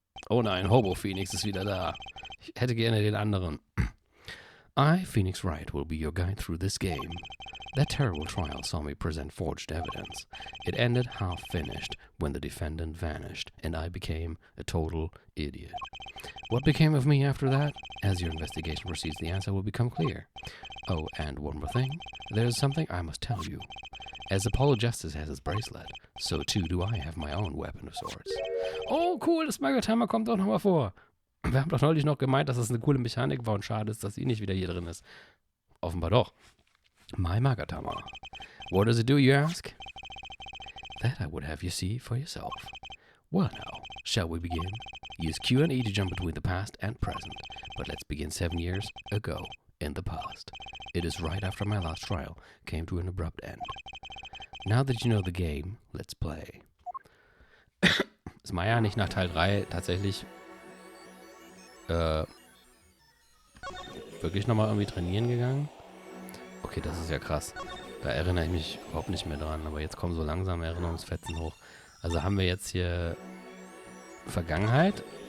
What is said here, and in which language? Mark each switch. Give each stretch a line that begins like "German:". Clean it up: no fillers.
German: Oh nein, Hobo Phoenix ist wieder da. Ich hätte gerne den anderen.
English: I, Phoenix Wright, will be your guide through this game. That terrible trial saw me present forged evidence. It ended half-finished when the defendant vanished, and I became a total idiot. What became of me after that? As your investigation proceeds, the answer will become clear. Oh, and one more thing. There's something I must tell you. As Apollo Justice has his bracelet, so too do I have my own weapon of sorts.
German: Oh, cool, das Magatama kommt doch nochmal vor. Wir haben doch neulich noch gemeint, dass das eine coole Mechanik war und schade ist, dass sie nicht wieder hier drin ist. Offenbar doch.
English: My Magatama. What does it do, you ask? That I would have you see for yourself. Well now, shall we begin? Use Q and E to jump between the past and present. But let's begin 7 years ago in the past. It is right after my last trial came to an abrupt end. Now that you know the game, let's play.
German: Ist Maya nicht nach Teil 3 tatsächlich Wirklich nochmal irgendwie trainieren gegangen? Okay, das ist ja krass. Da erinnere ich mich überhaupt nicht mehr dran. Aber jetzt kommen so langsam Erinnerungsfetzen hoch. Also haben wir jetzt hier Vergangenheit.